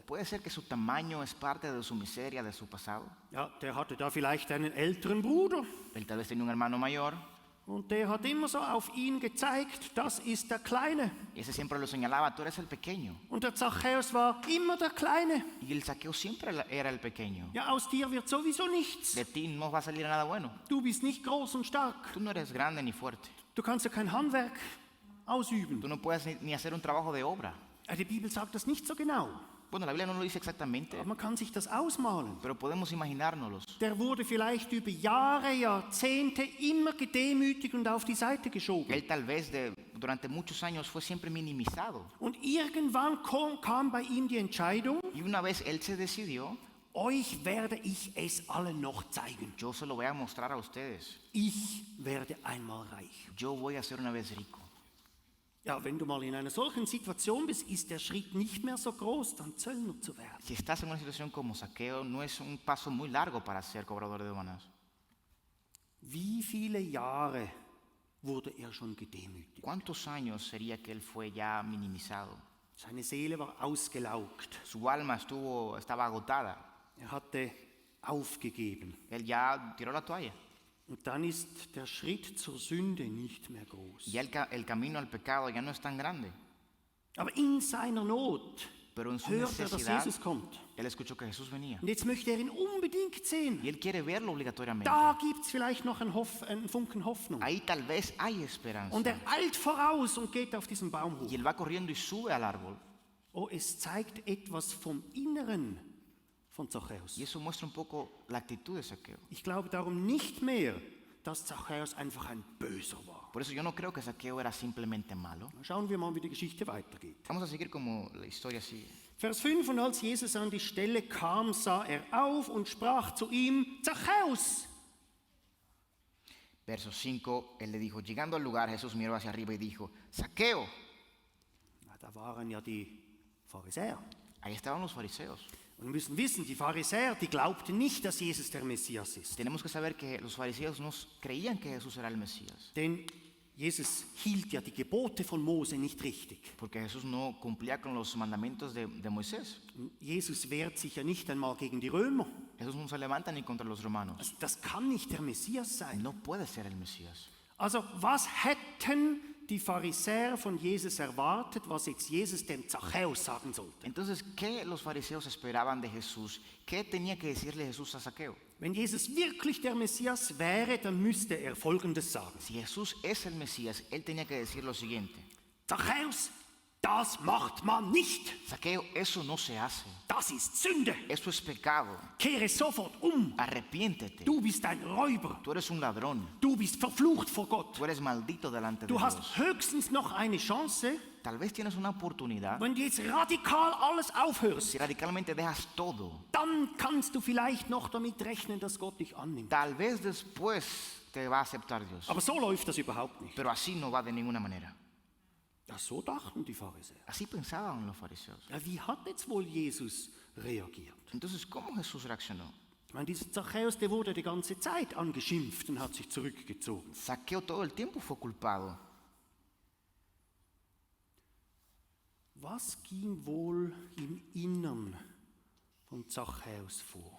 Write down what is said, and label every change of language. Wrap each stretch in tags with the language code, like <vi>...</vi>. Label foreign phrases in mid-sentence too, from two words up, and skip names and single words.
<es>¿Puede ser que su tamaño es parte de su miseria, de su pasado?</es> <de>Ja, der hatte da vielleicht einen älteren Bruder</de> <es>Él tal vez tenía un hermano mayor</es> <de>und der hat immer so auf ihn gezeigt, das ist der Kleine.</de> <es>y ese siempre lo señalaba, tú eres el pequeño.</es> <de>Und der Zachäus war immer der Kleine.</de> <es>Y el Zaqueo siempre era el pequeño.</es> <de>Ja, aus dir wird sowieso nichts.</de> <es>De ti no va a salir nada bueno.</es> <de>Du bist nicht groß und stark.</de> <es>Tú no eres grande ni fuerte.</es> <de>Du kannst ja kein Handwerk ausüben.</de> <es>Tú no puedes ni hacer un trabajo de obra.</es> <de>Die Bibel sagt das nicht so genau.</de> <es>Bueno, la Biblia no lo dice exactamente,</es> <de>Aber man kann sich das ausmalen.</de> <es>pero podemos imaginárnoslos.</es> <de>Der wurde vielleicht über Jahre, Jahrzehnte immer gedemütigt und auf die Seite geschoben.</de> <es>Él tal vez durante muchos años fue siempre minimizado.</es> <de>Und irgendwann kam bei ihm die Entscheidung,</de> <es>Y una vez él se decidió,</es> <de>euch werde ich es allen noch zeigen.</de> <es>yo se lo voy a mostrar a ustedes.</es> <de>Ich werde einmal reich.</de> <es>Yo voy a ser una vez rico.</es> <de>Ja, wenn du mal in einer solchen Situation bist, ist der Schritt nicht mehr so groß, dann Zöllner zu werden.</de> <es>Si estás en una situación como Zaqueo, no es un paso muy largo para ser cobrador de aduanas.</es> <de>Wie viele Jahre wurde er schon gedemütigt?</de> <es>¿Cuántos años sería que él fue ya minimizado?</es> <de>Seine Seele war ausgelaugt.</de> <es>Su alma estaba agotada.</es> <de>Er hatte aufgegeben.</de> <es>Él ya tiró la toalla.</es> <de>Und dann ist der Schritt zur Sünde nicht mehr groß.</de> <es>Y ya el camino al pecado ya no es tan grande.</es> <de>Aber in seiner Not</de> <es>Pero en su</es> <de>hört er, dass</de> <es>necesidad,</es> <de>Jesus kommt.</de> <es>él escuchó que Jesús venía.</es> <de>Und jetzt möchte er ihn unbedingt sehen.</de> <es>Y él quiere verlo obligatoriamente.</es> <de>Da gibt es vielleicht noch einen Funken Hoffnung.</de> <es>Ahí tal vez hay esperanza.</es> <de>Und er eilt voraus und geht auf diesen Baum hoch.</de> <es>Y él va corriendo y sube al árbol.</es> <de>Oh, es zeigt etwas vom Inneren von Zachäus.</de> <es>Y eso muestra un poco la actitud de Zaqueo.</es> <de>Ich glaube darum nicht mehr, dass Zachäus einfach ein Böser war.</de> <es>Por eso yo no creo que Zaqueo era simplemente malo.</es> <de>Schauen wir mal, wie die Geschichte weitergeht.</de> <es>Vamos a seguir como la historia sigue.</es> <de>Vers 5, und als Jesus an die Stelle kam, sah er auf und sprach zu ihm, Zachäus!</de> <es>Verso 5, él le dijo, llegando al lugar, Jesús miró hacia arriba y dijo, Zaqueo.</es> <de>Ja, da waren ja die Pharisäer.</de> <es>Ahí estaban los fariseos.</es> <de>Und wir müssen wissen, die Pharisäer, die glaubten nicht, dass Jesus der Messias ist.</de> <es>Tenemos que saber que los fariseos no creían que Jesús era el Mesías.</es> <de>Denn Jesus hielt ja die Gebote von Mose nicht richtig.</de> <es>Porque Jesús no cumplía con los mandamientos de Moisés.</es> <de>Jesus wehrt sich ja nicht einmal gegen die Römer.</de> <es>Jesús no se levanta ni contra los romanos.</es> <de>Also das kann nicht der Messias sein.</de> <es>No puede ser el Mesías.</es> <de>Also was hätten die Pharisäer von Jesus erwartet, was jetzt Jesus dem Zachäus sagen sollte?</de> <es>Entonces, ¿qué los fariseos esperaban de Jesús? ¿Qué tenía que decirle Jesús a Zaqueo?</es> <de>Wenn Jesus wirklich der Messias wäre, dann müsste er Folgendes sagen.</de> <es>Si Jesús es el Mesías, él tenía que decir lo siguiente.</es> <de>Zachäus, das macht man nicht.</de> <es>Zaqueo, eso no se hace.</es> <de>Das ist Sünde.</de> <es>Eso es pecado.</es> <de>Kehre sofort um.</de> <es>Arrepiéntete.</es> <de>Du bist ein Räuber.</de> <es>Tú eres un ladrón.</es> <de>Du bist verflucht vor Gott.</de> <es>Tú eres maldito delante de</es> <de>Du hast</de> <es>Dios.</es> <de>höchstens noch eine Chance,</de> <es>Tal vez tienes una oportunidad.</es> <de>wenn du jetzt radikal alles aufhörst.</de> <es>Si radicalmente dejas todo,</es> <de>Dann kannst du vielleicht noch damit rechnen, dass Gott dich annimmt.</de> <es>tal vez después te va a aceptar Dios.</es> <de>Aber so läuft das überhaupt nicht.</de> <es>Pero así no va de ninguna manera.</es> <de>Ja, so dachten die Pharisäer.</de> <es>Así pensaban los fariseos.</es> <de>Ja, wie hat jetzt wohl Jesus reagiert?</de> <es>Entonces, ¿cómo Jesús reaccionó?</es> <de>Ich meine, dieser Zachäus, der wurde die ganze Zeit angeschimpft und hat sich zurückgezogen.</de> <es>Zaqueo todo el tiempo fue culpado.</es> <de>Was ging wohl im Innern von Zachäus vor?</de>